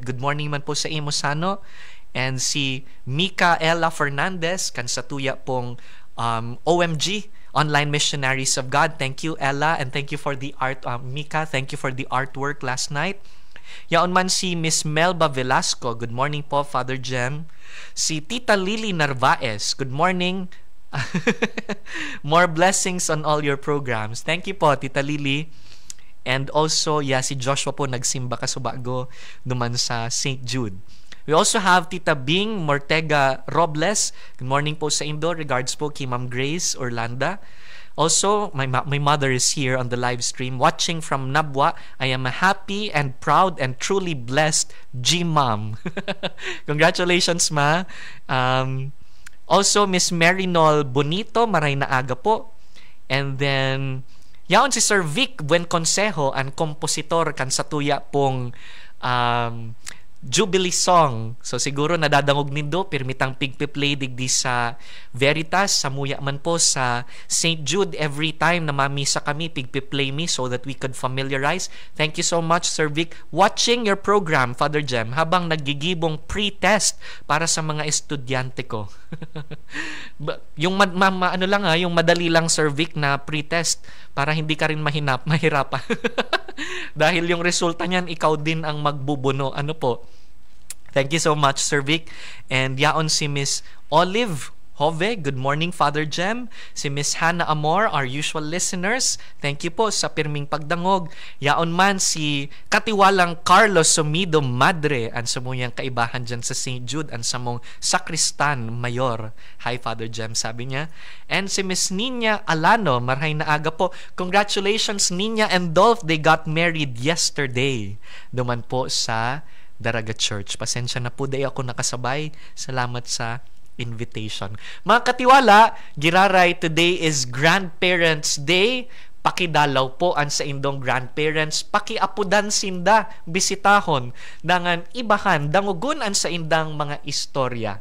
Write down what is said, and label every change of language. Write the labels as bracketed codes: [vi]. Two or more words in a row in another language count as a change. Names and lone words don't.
[en] Good morning [bik] man po sa imo sano. And si Micaela Fernandez kan sa tuya pong OMG, Online Missionaries of God. [en] Thank you, Ella, and thank you for the art. Mika, thank you for the artwork last night. [bik] Yaon man si Miss Melba Velasco. [en] Good morning po, Father Jem. Si Tita Lily Narvaez. Good morning. More blessings on all your programs. Thank you po, Tita Lily. And also, [bik] si Joshua po nagsimba kasubago duman sa St. Jude. [en] We also have Tita Bing Mortega Robles. Good morning [bik] po sa Indo. Regards po kay Ma'am Grace Orlanda. [en] Also, my mother is here on the live stream watching from Nabwa. I am a happy and proud and truly blessed G-Mom. Congratulations, Ma. Also, Miss Marinol Bonito, [bik] maray na aga po. [en] And then, [bik] yaon si Sir Vic Buenconsejo, ang kompositor kan sa tuya pong Jubilee song. So siguro nadadangog nindo pirmitang pigpi-play digdi sa Veritas, sa muya man po sa St. [en] Jude every time [bik] na mamisa kami pigpi-play me [en] so that we could familiarize. Thank you so much, Sir Vic, watching your program, Father Jem, [bik] habang nagigibong pre-test para sa mga estudyante ko. [tl] Yung yung madali lang, Sir Vic, na pre-test para hindi ka rin mahirapan. Dahil yung resulta niyan, ikaw din ang magbubuno. Ano po? [en] Thank you so much, [bik] Sir Vic. And yaon si Miss Olive Hove. [en] Good morning, Father Jem. Si Miss Hannah Amor, our usual listeners. [bik] Thank you po sa pirming pagdangog. Yaon man si katiwalang Carlos Sumido Madre, ang sumuyang kaibahan dyan sa St. Jude, ang samong Sakristan Mayor. [tl] Hi, Father Jem, sabi niya. [bik] And si Miss Nina Alano, marhay na aga po. [en] Congratulations, Nina and Dolph. They got married yesterday. [bik] Duman po sa Daraga Church. Pasensya na po, day ako nakasabay. Salamat sa invitation. Mga katiwala, giraray, [en] today is Grandparents Day. [bik] Pakidalaw po ang sa indong grandparents. Pakiapudan sinda, bisitahon, dangan ibahan, dangugun ang sa indang mga istorya.